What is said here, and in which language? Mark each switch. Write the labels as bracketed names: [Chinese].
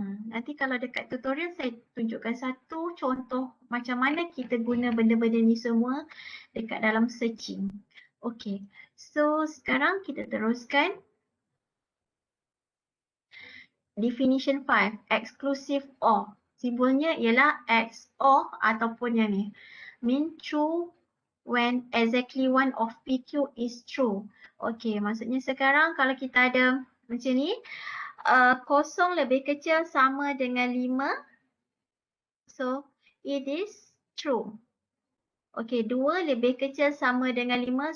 [Malay] Nanti kalau dekat tutorial saya tunjukkan satu contoh macam mana kita guna benda-benda ni semua dekat dalam searching. Okay, so sekarang kita teruskan. [English] Definition 5, exclusive or. [Malay] Simbolnya ialah X or ataupun yang ni. [English] Mean true when exactly one of PQ is true. [Malay] Okay, maksudnya sekarang kalau kita ada macam ni, kosong lebih kecil sama dengan 5. [English] So, it is true. Okay, 2 [Malay] lebih kecil sama dengan [English] 5.